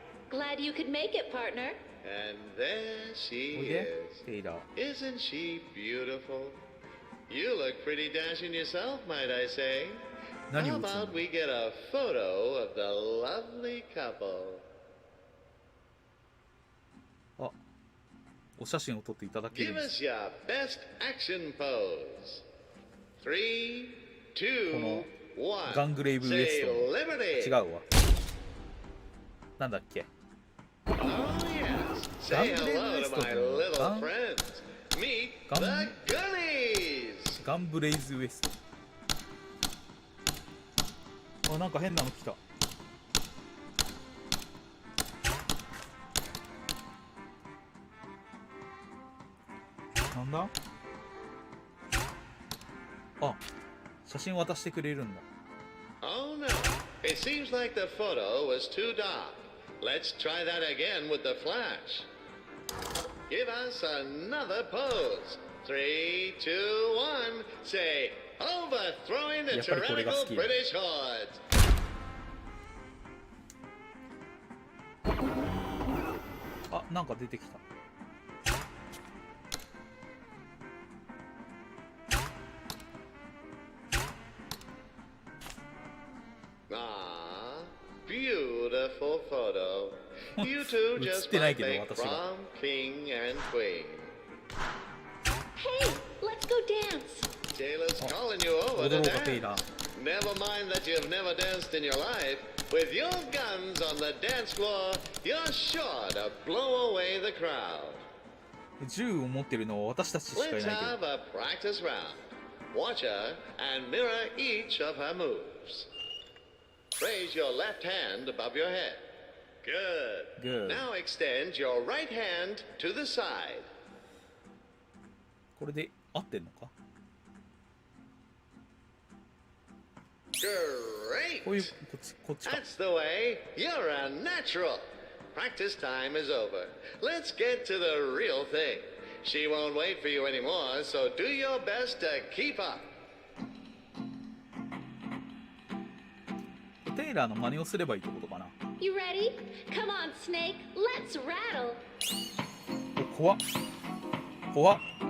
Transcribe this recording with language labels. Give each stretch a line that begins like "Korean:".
English: Glad you could make it, partner. And there she is. Isn't she beautiful? You look pretty dashing yourself, might I say. How about we get a photo of the lovely couple?
Japanese: あ、お写真を撮っていただけるん
English: Give
Japanese: です。
English: us your best action pose. 3, 2, 1.
Japanese: ガングレイブウエス
English: Say
Japanese: ト。
English: liberty.
Japanese: 違うわ。なんだっけ。
English: Oh yes. Say hello to my little friends. Meet the Gunnies.
Japanese: ガンブレイズウエスト。あ、なんか変なの来た。なんだ？あ、写真渡してくれるんだ。
English: Oh no. It seems like the photo was too dark. Let's try that again with the flash. Give us another pose. 3, 2, 1. Say, overthrowing the tyrannical British hordes.
Japanese: あ、なんか出てきた。
English: Ah, beautiful photo. You two just might make prom king and queen. Hey, let's go dance. Taylor's calling you over to dance. Never mind that you've never danced in your life. With your guns on the dance floor, you're sure to blow away the crowd.
Japanese: 銃を持ってるのは私たちしかいない
English: Let's
Japanese: けど。
English: have a practice round. Watch her and mirror each of her moves. Raise your left hand above your head. Good. Good. Now extend your right hand to the side.
Japanese: これで合ってんのか？
English: Great.
Japanese: こういうこっちか。
English: That's the way. You're a natural. Practice time is over. Let's get to the real thing. She won't wait for you anymore, so do your best to keep up.
Japanese: テイラーの真似をすればいいってことかな。
English: You ready? Come on, Snake. Let's rattle.
Japanese: お、怖っ。怖っ。